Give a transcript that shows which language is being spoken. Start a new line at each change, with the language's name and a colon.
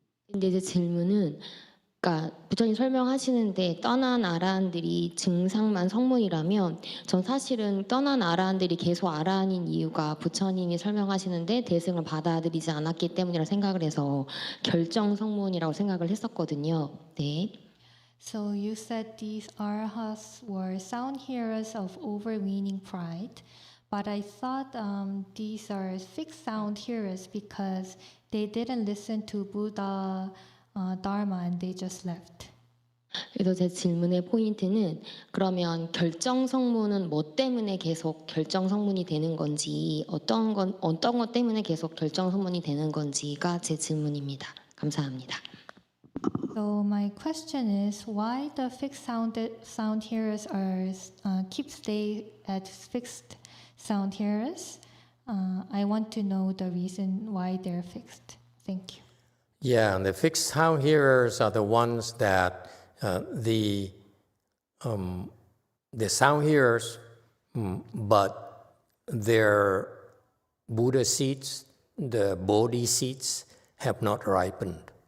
Korean: 근데 제 질문은 그러니까 부처님 설명하시는데 떠난 아라한들이 증상만 성문이라면 전 사실은 떠난 아라한들이 계속 아라한인 이유가 부처님이 설명하시는데 대승을 받아들이지 않았기 때문이라 생각을 해서 결정 성문이라고 생각을 했었거든요. 네.
English: So you said these arhats were sound hearers of overweening pride, but I thought these are fixed sound hearers because they didn't listen to Buddha Dharma and they just left.
Korean: 그래서 제 질문의 포인트는 그러면 결정 성문은 뭐 때문에 계속 결정 성문이 되는 건지 어떤 것 때문에 계속 결정 성문이 되는 건지가 제 질문입니다. 감사합니다.
English: So my question is why the fixed sound hearers are keep stay at fixed sound hearers. I want to know the reason why they're fixed. Thank you. Yeah, and the fixed sound hearers are the ones that the sound hearers, but their Buddha seeds, the Bodhi seeds, have not ripened.